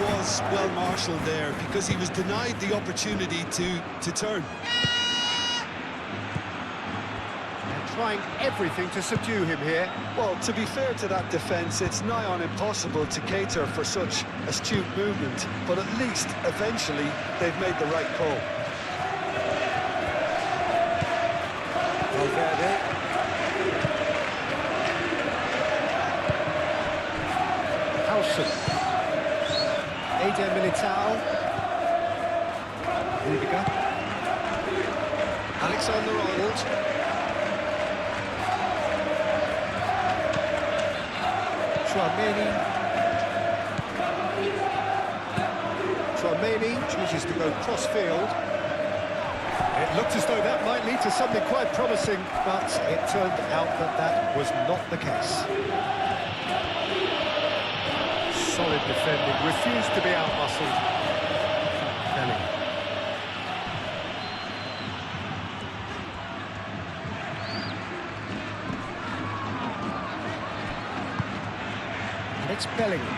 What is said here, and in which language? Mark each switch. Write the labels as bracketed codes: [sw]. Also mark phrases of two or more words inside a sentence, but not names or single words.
[en] was well marshalled there because he was denied the opportunity to turn. They're trying everything to subdue him here. Well, to be fair to that defence, it's nigh on impossible to cater for such astute movement, but at least, eventually, they've made the right call. Valverde. Howson. Eder Militao. Rudiger. Alexander-Arnold. Tchouaméni chooses to go cross-field. It looked as though that might lead to something quite promising, but it turned out that that was not the case. Solid defending, refused to be out-muscled. Bellingham. It's Bellingham.